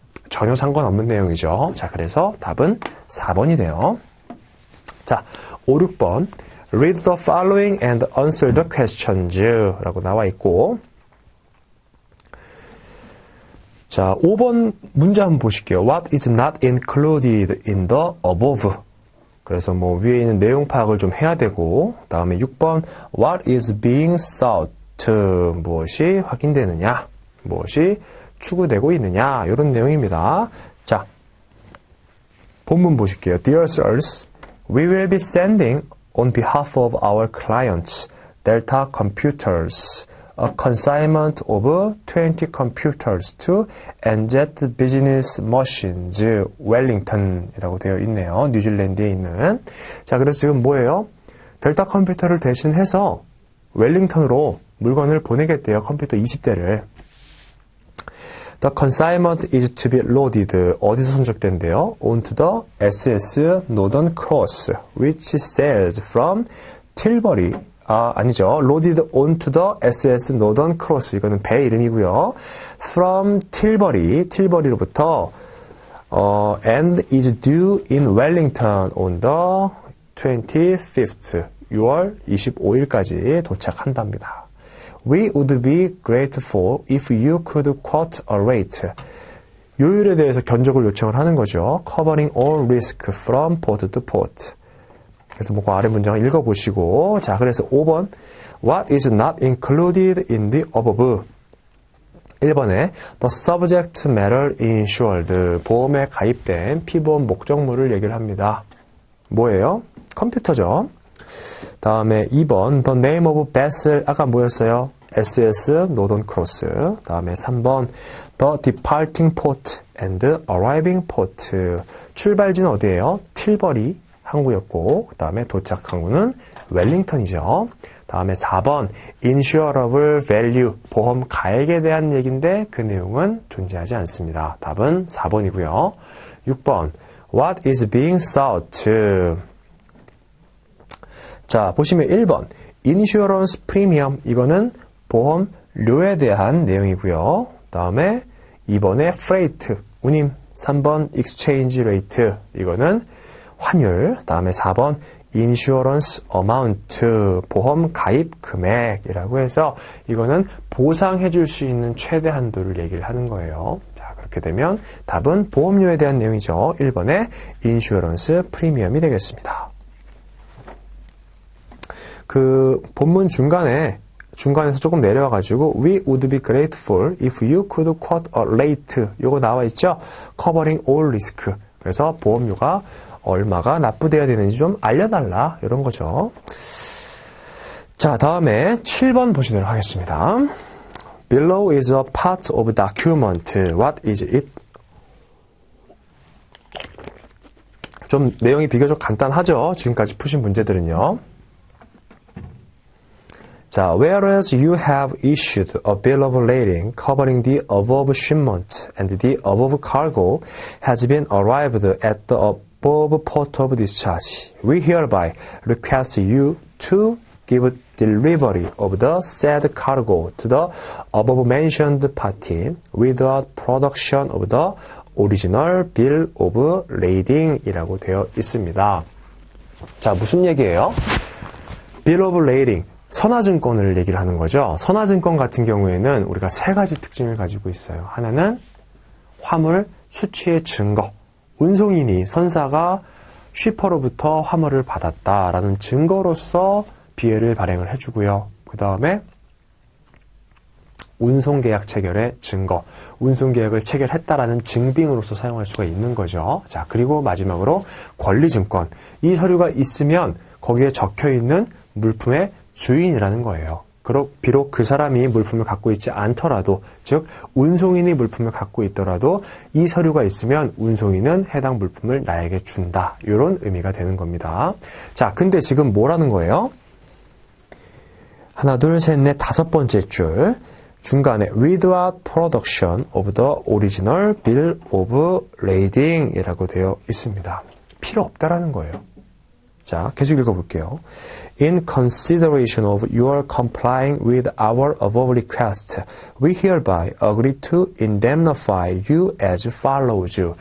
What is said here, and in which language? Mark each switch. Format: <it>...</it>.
<ko>전혀 상관없는 내용이죠. 자, 그래서 답은 4번이 돼요. 자, 5, 6번.</ko> <en>Read the following and answer the questions</en> <ko>라고 나와 있고, 자, 5번 문제 한번 보실게요.</ko> <en>What is not included in the above?</en> <ko>그래서 뭐 위에 있는 내용 파악을 좀 해야 되고, 다음에 6번</ko> <en>What is being sought?</en> <ko>무엇이 확인되느냐? 무엇이 추구되고 있느냐? 이런 내용입니다. 자, 본문 보실게요.</ko> <en>Dear sirs, we will be sending on behalf of our clients, Delta Computers, a consignment of 20 computers to NZ Business Machines,</en> <ko>웰링턴이라고 되어 있네요. 뉴질랜드에 있는. 자, 그래서 지금 뭐예요? 델타 컴퓨터를 대신해서 웰링턴으로 물건을 보내겠대요. 컴퓨터 20대를.</ko> <en>The consignment is to be loaded.</en> <ko>어디서 선적된대요?</ko> <en>Onto the SS Northern Cross, which sails from Tilbury.</en> <ko>아니죠.</ko> <en>Loaded onto the SS Northern Cross.</en> <ko>이거는 배 이름이고요.</ko> <en>From Tilbury,</en> <ko>틸버리로부터</ko> <en>and is due in Wellington on the 25th.</en> <ko>6월 25일까지 도착한답니다.</ko> <en>We would be grateful if you could quote a rate.</en> <ko>요율에 대해서 견적을 요청을 하는 거죠.</ko> <en>Covering all risk from port to port.</en> <ko>그래서 뭐 그 아래 문장을 읽어보시고, 자, 그래서 5번</ko> <en>What is not included in the above?</en> <ko>1번에</ko> <en>The subject matter insured,</en> <ko>보험에 가입된 피보험 목적물을 얘기를 합니다. 뭐예요? 컴퓨터죠. 다음에 2번</ko> <en>The name of vessel,</en> <ko>아까 뭐였어요?</ko> <en>SS Northern Cross.</en> <ko>다음에 3번</ko> <en>The departing port and arriving port,</en> <ko>출발지는 어디예요? 틸버리 항구였고, 그 다음에 도착 항구는 웰링턴이죠. 다음에 4번 insurable value, 보험 가액에 대한 얘기인데 그 내용은 존재하지 않습니다. 답은 4번이고요. 6번</ko> <en>what is being sought?</en> <ko>자, 보시면 1번 insurance premium, 이거는 보험료에 대한 내용이고요. 다음에 2번에 freight, 운임. 3번 exchange rate, 이거는 환율. 다음에 4번 insurance amount, 보험 가입 금액이라고 해서 이거는 보상해 줄 수 있는 최대 한도를 얘기를 하는 거예요. 자, 그렇게 되면 답은 보험료에 대한 내용이죠. 1번에 insurance premium이 되겠습니다. 그 본문 중간에서 조금 내려와가지고</ko> <en>We would be grateful if you could quote a rate,</en> <ko>요거 나와 있죠.</ko> <en>Covering all risk.</en> <ko>그래서 보험료가 얼마가 납부돼야 되는지 좀 알려달라, 이런 거죠. 자, 다음에 7번 보시도록 하겠습니다.</ko> <en>Below is a part of document. What is it?</en> <ko>좀 내용이 비교적 간단하죠. 지금까지 푸신 문제들은요.</ko> <en>자, whereas you have issued a bill of lading covering the above shipment and the above cargo has been arrived at the above port of discharge, we hereby request you to give delivery of the said cargo to the above mentioned party without production of the original bill of lading이라고</en> <ko>되어 있습니다. 자, 무슨 얘기예요? bill of lading, 선화증권을 얘기를 하는 거죠. 선화증권 같은 경우에는 우리가 세 가지 특징을 가지고 있어요. 하나는 화물 수취의 증거, 운송인이 선사가 쉬퍼로부터 화물을 받았다라는 증거로서 BL을 발행을 해주고요. 그 다음에 운송계약 체결의 증거, 운송계약을 체결했다라는 증빙으로서 사용할 수가 있는 거죠. 자, 그리고 마지막으로 권리증권. 이 서류가 있으면 거기에 적혀있는 물품의 주인이라는 거예요. 비록 그 사람이 물품을 갖고 있지 않더라도, 즉 운송인이 물품을 갖고 있더라도 이 서류가 있으면 운송인은 해당 물품을 나에게 준다. 이런 의미가 되는 겁니다. 자, 근데 지금 뭐라는 거예요? 하나, 둘, 셋, 넷, 다섯 번째 줄 중간에</ko> <en>without production of the original bill of lading</en> <ko>이라고 되어 있습니다. 필요 없다라는 거예요. 자, 계속 읽어볼게요.</ko> <en>In consideration of your complying with our above request, we hereby agree to indemnify you as follows.</en>